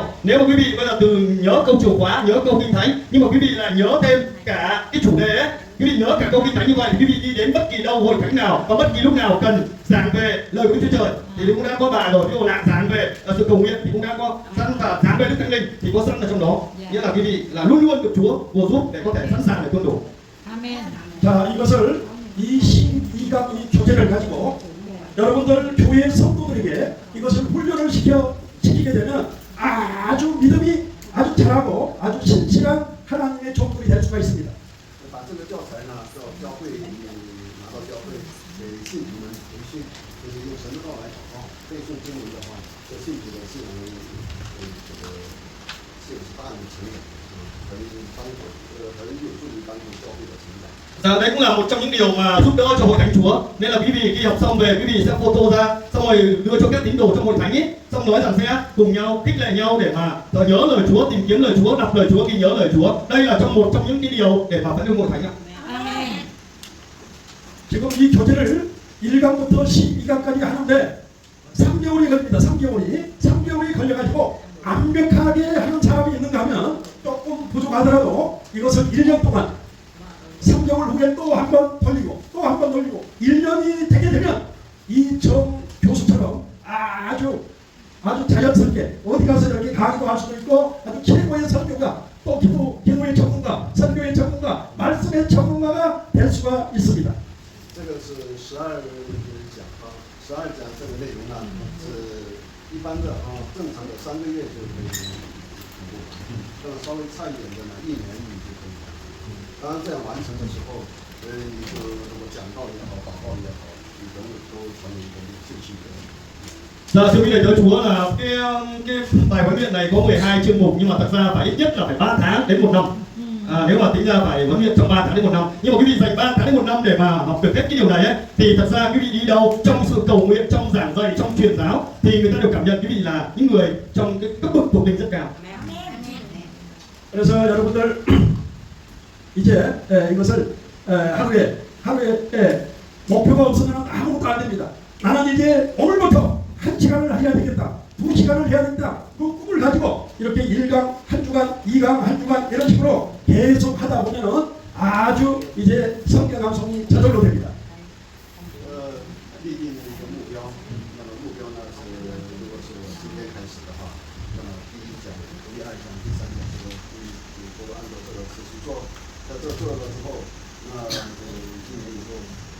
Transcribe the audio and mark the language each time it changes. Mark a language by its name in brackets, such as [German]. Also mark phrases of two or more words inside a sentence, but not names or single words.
[Vietnamese] Nếu mà quý vị bây giờ từ nhớ câu chìa khóa, nhớ câu kinh thánh, nhưng mà quý vị lại nhớ thêm cả cái chủ đề ấy, Quý vị nhớ cả câu kinh thánh như vậy, quý vị đi đến bất kỳ đâu, hội thánh nào và bất kỳ lúc nào cần giảng về lời của Chúa Trời thì cũng đã có bài rồi. Ví dụ là giảng về sự cầu nguyện thì cũng đã có sẵn, và giảng về Đức Thánh Linh thì có sẵn ở trong đó. Nghĩa là quý vị là luôn luôn được Chúa bùa giúp để có thể sẵn sàng để tuân thủ. Amen. [Korean] 자, 이것을 이 신이강 이 교재를 가지고 여러분들 교회 성도들에게 이것을 훈련을 시키게 되면 아주 믿음이 아주 잘하고 아주 신실한 하나님의 종들이 될 수가 있습니다. [Chinese] 把这个教材呢，到教会拿到教会给信徒们培训，就是用神的道来祷告，背诵经文的话，这信徒的信仰这个是有大的成长，很有助于帮助教会的成长。 [Vietnamese] Đấy cũng là một trong những điều mà giúp đỡ cho hội thánh Chúa. Nên là quý vị khi học xong về, quý vị sẽ photo ra, xong rồi đưa cho các tín đồ trong hội thánh ấy, xong nói rằng sẽ cùng nhau khích lệ nhau để mà nhớ lời Chúa, tìm kiếm lời Chúa, đọc lời Chúa, ghi nhớ lời Chúa. Đây là một trong những cái điều để mà phát huy hội thánh ạ. Amen. [Korean] 지금 이 교재를 1강부터 12강까지 하는데 3개월이 걸립니다. 3개월이 걸려가지고 완벽하게 하는 사람이 있는가 하면 조금 부족하더라도 이것을 1년 동안 3개월 후에 또 한 번 돌리고 또 한 번 돌리고 1년이 되게 되면 이 정 교수처럼 아주 자연스럽게 어디 가서 이렇게 강의도 할 수도 있고 아주 최고의 설교가 또 기도의 전문가, 설교의 전문가, 말씀의 전문가가 될 수가 있습니다. [Chinese] 这个是12讲啊，12讲这个内容呢是一般的正常的3个月就可以同步，当然稍微差一点的呢1年你就可以完成。当然这样完成的时候，你就如果讲道也好，祷告也好，你都成为一个信心的。 [Vietnamese] Dạ, thưa quý vị, Chúa là cái bài huấn luyện này có 12 chương mục, nhưng mà thật ra phải ít nhất là phải 3 tháng đến 1 năm. Nếu mà tính ra phải huấn luyện trong 3 tháng đến 1 năm. Nhưng mà quý vị dành 3 tháng đến 1 năm để mà học được hết cái điều này ấy, thì thật ra quý vị đi đâu trong sự cầu nguyện, trong giảng dạy, trong truyền giáo thì người ta đều cảm nhận quý vị là những người trong cái cấp bậc thuộc linh rất cao. [Korean] 그래서 여러분들 이제 이것을 하루에 목표가 없으면 아무것도 안 됩니다. 나는 이제 오늘부터 1시간을 해야 되겠다. 2시간을 해야 된다. 그 꿈을 가지고 이렇게 1강, 한 주간, 2강, 한 주간 이런 식으로 계속 하다 보면은 아주 이제 성경 감성이 저절로 됩니다. [Chinese] 立定一个目标，那么目标呢是，如果是我今天开始的话，那么第1讲、第2讲、第3讲这个你都按照这个次序做，在这做了之后，那今年以后